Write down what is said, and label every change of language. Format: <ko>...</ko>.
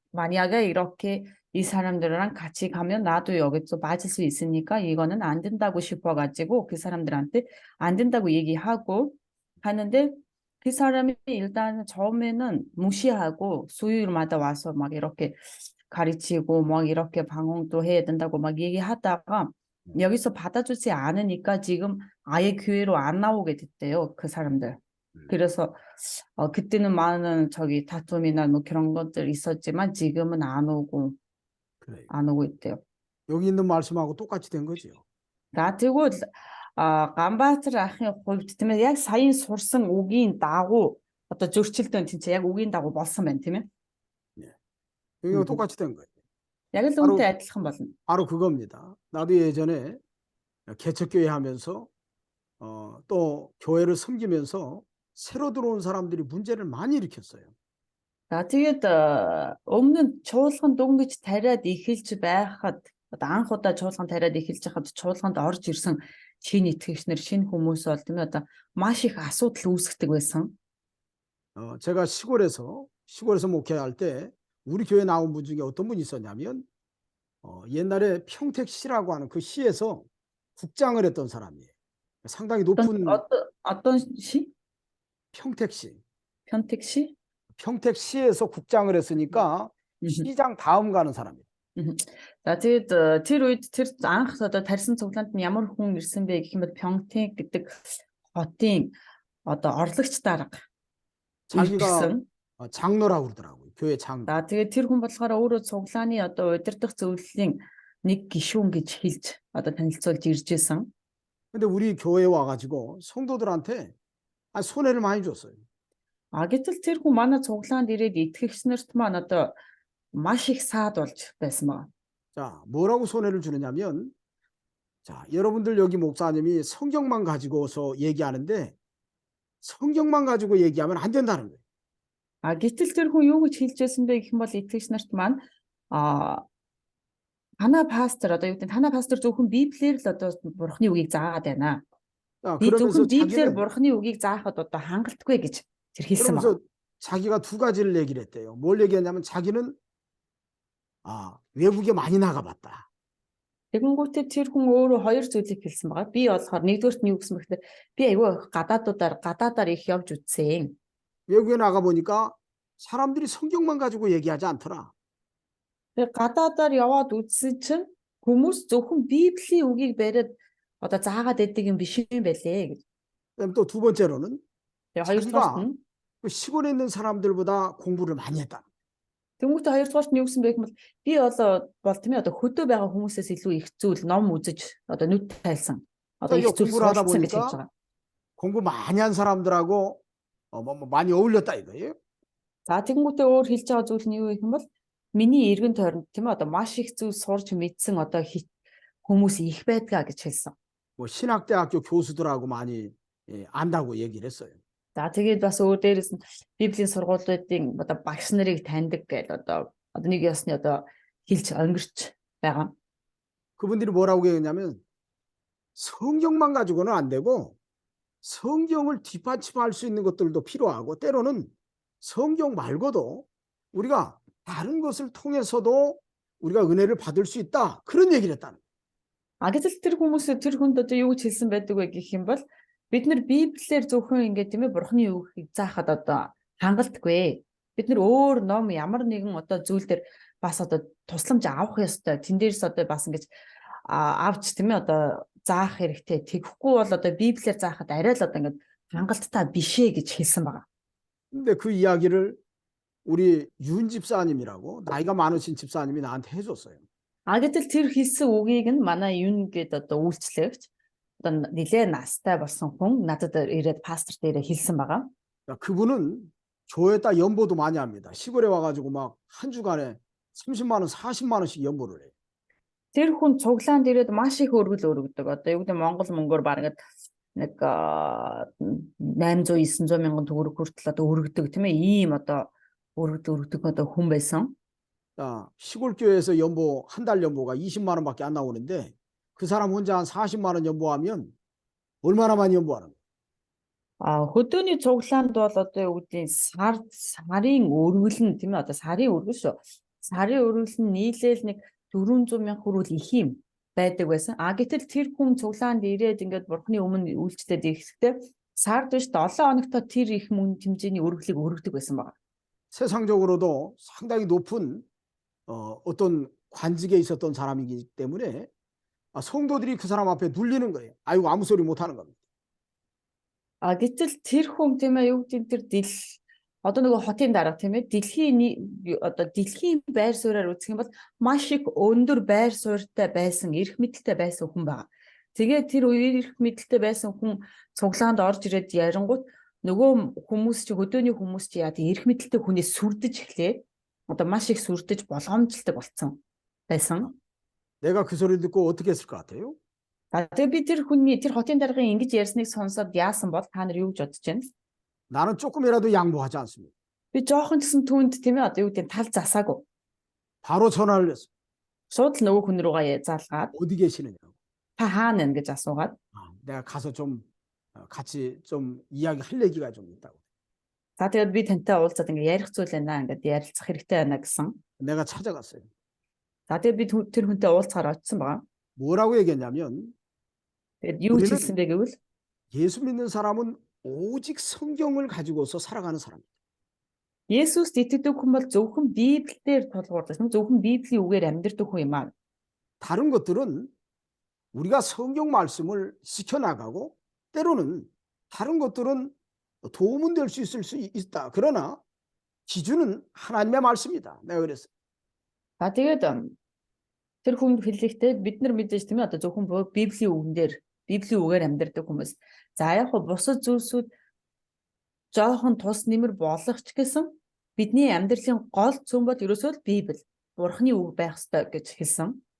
<ko>만약에 이렇게 이 사람들이랑 같이 가면 나도 여기서 맞을 수 있으니까 이거는 안 된다고 싶어가지고 그 사람들한테 안 된다고 얘기하고 하는데 그 사람이 일단 처음에는 무시하고 수요일마다 와서 막 이렇게 가르치고 막 이렇게 방언도 해야 된다고 막 얘기하다가 여기서 받아주지 않으니까 지금 아예 교회로 안 나오게 됐대요. 그 사람들. 그래서 그때는 많은 저기 다툼이나 뭐 그런 것들 있었지만 지금은 안 오고 그래요. 안 오고 있대요. 여기 있는 말씀하고 똑같이 된 거죠.</ko> <mn>За тэгвэл Ганбаатар ахын хувьд тийм ээ яг саяын сурсан үгийн дагуу одоо зөрчилдөөн тийм ээ яг үгийн дагуу болсон байна тийм ээ.</mn> <ko>여기가 똑같이 된 거예요.</ko> <mn>Яг л</mn> <ko>바로-</ko> <mn>үүнтэй адилхан болно.</mn> <ko>바로 그겁니다. 나도 예전에 개척교회 하면서 또 교회를 섬기면서 새로 들어온 사람들이 문제를 많이 일으켰어요.</ko> <mn>За тэгээд өмнө нь чуулганд дөнгөж тариад эхэлж байхад одоо анх удаа чуулганд тариад эхэлж байхад чуулганд орж ирсэн шинэ итгэгчнэр шинэ хүмүүс бол тийм ээ одоо маш их асуудал үүсгдэг байсан.</mn> <ko>제가 시골에서 목회할 때 우리 교회 나온 분 중에 어떤 분이 있었냐면 옛날에 평택시라고 하는 그 시에서 국장을 했던 사람이에요. 상당히 높은 어떤 시? 평택시. 편택시? 평택시에서 국장을 했으니까 시장 다음 가는 사람이에요.</ko> <mn>За тэгээд тэр үед тэр анх одоо тарьсан цуглаанд нь ямар хүн ирсэн бэ гэх юм бол Пёнтик гэдэг хотын одоо орлогч дарга</mn> <ko>자기가</ko> <mn>ирсэн.</mn> <ko>장로라고 그러더라고요. 교회 장로.</ko> <mn>За тэгээд тэр хүн болохоор өөрөө цуглааны одоо удирдах зөвлөлийн нэг гишүүн гэж хэлж одоо танилцуулж ирж байсан.</mn> <ko>근데 우리 교회에 와가지고 성도들한테 손해를 많이 줬어요.</ko> <mn>Гэтэл тэр хүн манай цуглаанд ирээд итгэгчнэрт маань одоо маш их саад болж байсан байна.</mn> <ko>자, 뭐라고 손해를 주느냐면, 자, 여러분들 여기 목사님이 성경만 가지고서 얘기하는데 성경만 가지고 얘기하면 안 된다는 거예요.</ko> <mn>Гэтэл тэр хүн юу гэж хэлж байсан бэ гэх юм бол итгэгч нарт маань танаа пастор одоо юу гэдэг танаа пастор зөвхөн библиэр л одоо бурхны үгийг заагаад байна.</mn> <ko>자,</ko> <mn>Би</mn> <ko>그러면서</ko> <mn>зөвхөн библиэр бурхны үгийг заахад одоо хангалтгүй гэж тэр хэлсэн байна.</mn> <ko>그러면서 자기가 두 가지를 얘기를 했대요. 뭘 얘기했냐면 자기는 외국에 많이 나가봤다.</ko> <mn>Тэгэнгүүтээ тэр хүн өөрөө хоёр зүйлийг хэлсэн байгаа. Би болохоор нэгдүгээрт нь юу гэсэн бэхтэй би айгүй гадаадаар их явж үзсэн.</mn> <ko>외국에 나가 보니까 사람들이 성경만 가지고 얘기하지 않더라.</ko> <mn>Тэгээ гадаадаар яваад үзсэн чинь хүмүүс зөвхөн библийн үгийг бариад одоо заагаад байдаг юм биш юм байлээ гэж.</mn> <ko>그다음에 또 두 번째로는</ko> <mn>Тэгээ хоёрдугаарт нь</mn> <ko>그 시골에 있는 사람들보다 공부를 많이 했다.</ko> <mn>Тэнгүүтээ хоёрдугаарт нь юу гэсэн бэ гэвэл би бол тийм ээ одоо хөдөө байгаа хүмүүсээс илүү их зүйл ном үзэж одоо нүд тайлсан. Одоо их зүйл</mn> <ko>공부를 하다</ko> <mn>суралцсан гэж хэлж</mn> <ko>보니까</ko> <mn>байгаа.</mn> <ko>공부 많이 한 사람들하고 많이 어울렸다 이거예요.</ko> <mn>За тэгэнгүүтээ өөр хэлж байгаа зүйл нь юу гэх юм бол миний эргэн тойронд тийм ээ одоо маш их зүйл сурч мэдсэн одоо хүмүүс их байдгаа гэж хэлсэн.</mn> <ko>뭐 신학대학교 교수들하고 많이 안다고 얘기를 했어요.</ko> <mn>За тэгээд бас өөр дээрээс нь библийн сургуулиудын одоо багш нарыг таньдаг гэж одоо нэг ёсны одоо хэлж өнгөрч байгаа.</mn> <ko>그분들이 뭐라고 얘기했냐면 성경만 가지고는 안 되고 성경을 뒷받침할 수 있는 것들도 필요하고 때로는 성경 말고도 우리가 다른 것을 통해서도 우리가 은혜를 받을 수 있다. 그런 얘기를 했다는 거예요.</ko> <mn>Гэтэл тэр хүмүүс тэр хүнд одоо юу гэж хэлсэн байдаг вэ гэх юм бол Бид нар Библиэр зөвхөн ингээд тийм ээ Бурхны үгийг заахад одоо хангалтгүй. Бид нар өөр ном ямар нэгэн одоо зүйл дээр бас одоо тусламж авах ёстой. Тэн дээрс одоо бас ингэж авч тийм ээ одоо заах хэрэгтэй. Тэгэхгүй бол одоо Библиэр заахад арай л одоо ингээд хангалттай биш ээ гэж хэлсэн байгаа.</mn> <ko>근데 그 이야기를 우리 윤 집사님이라고 나이가 많으신 집사님이 나한테 해줬어요.</ko> <mn>Гэтэл тэр хэлсэн үгийг нь манай юн гээд одоо үйлчлэгч одоо нэлээ настай болсон хүн надад ирээд пастор дээрээ хэлсэн байгаа.</mn> <ko>그분은 교회에다 연보도 많이 합니다. 시골에 와가지고 막 한 주간에 30만 원, 40만 원씩 연보를 해요.</ko> <mn>Тэр хүн цуглаанд ирээд маш их өргөл өргөдөг. Одоо юу гэдэг Монгол мөнгөөр бараг нэг 800 900 мянган төгрөг хүртэл одоо өргөдөг тийм ээ. Ийм одоо өргөдөг одоо хүн байсан.</mn> <ko>시골 교회에서 연보 한 달 연보가 20만 원밖에 안 나오는데 그 사람 혼자 한 40만 원 연보하면 얼마나 많이 연보하는 거예요?</ko> <mn>Хөдөөний цуглаанд бол одоо юу гэдэг сарын өргөл нь тийм ээ одоо сарын өргөл шүү. Сарын өргөл нь нийлээл нэг 400 мянга хүрүүл их юм байдаг байсан. Гэтэл тэр хүн цуглаанд ирээд ингээд Бурхны өмнө үйлчлээд ирэхдээ сард биш 7 хоногт тэр их мөнгө хэмжээний өргөлийг өргөдөг байсан байна.</mn> <ko>세상적으로도 상당히 높은 어떤 관직에 있었던 사람이기 때문에 성도들이 그 사람 앞에 눌리는 거예요. 아이고 아무 소리 못 하는 겁니다.</ko> <mn>Гэтэл тэр хүн тийм ээ юу гэдэг тэр одоо нөгөө хотын дарга тийм ээ дэлхийн байр сууриаар үзэх юм бол маш их өндөр байр суурьтай байсан, эрх мэдэлтэй байсан хүн байгаа. Тэгээд тэр эрх мэдэлтэй байсан хүн цуглаанд орж ирээд ярингууд нөгөө хүмүүс чи хөдөөний хүмүүс чи яа эрх мэдэлтэй хүнээс сүрдэж эхлээд одоо маш их сүрдэж болгоомжлдог болсон байсан.</mn> <ko>내가 그 소리를 듣고 어떻게 했을 것 같아요?</ko> <mn>Тэгээд би тэр хүний тэр хотын даргын ингэж ярьсныг сонсоод яасан бол та нар юу гэж бодож байна?</mn> <ko>나는 조금이라도 양보하지 않습니다.</ko> <mn>Би жоохон гэсэн түүнд тийм ээ одоо юу гэдэг тал засаагүй.</mn> <ko>바로 전화를 했어요.</ko> <mn>Шууд л нөгөө хүн рүүгээ залгаад</mn> <ko>어디 계시느냐고.</ko> <mn>та хаана нэ гэж асуугаад</mn> <ko>내가 가서 좀 같이 좀 이야기할 얘기가 좀 있다고.</ko> <mn>за тэгээд би тантай уулзаад ингээ ярих зүйл байна ингээд ярилцах хэрэгтэй байна гэсэн.</mn> <ko>내가 찾아갔어요.</ko> <mn>За тэгээд би тэр хүнтэй уулзахаар очсон байгаа.</mn> <ko>뭐라고 얘기했냐면</ko> <mn>Тэгээд юу ч хэлсэн бэ гэвэл</mn> <ko>예수 믿는 사람은 오직 성경을 가지고서 살아가는 사람입니다.</ko> <mn>Есүст итгэдэг хүн бол зөвхөн Библиээр тулгуурлаж, зөвхөн Библийн үгээр амьдрдаг хүн юм аа.</mn> <ko>다른 것들은 우리가 성경 말씀을 지켜나가고 때로는 다른 것들은 도움은 될 수 있을 수 있다. 그러나 기준은 하나님의 말씀이다. 내가 그랬어요.</ko> <mn>За тэгээд тэр хүнд хэлэхдээ бид нар мэдээж тийм ээ одоо зөвхөн Библийн үгээр амьдрдаг хүмүүс. За яг хөө бусад зүйлсүүд жоохон тус нэмэр болох ч гэсэн бидний амьдралын гол цөм бол ерөөсөө л Библи, Бурхны үг байх ёстой гэж хэлсэн.</mn>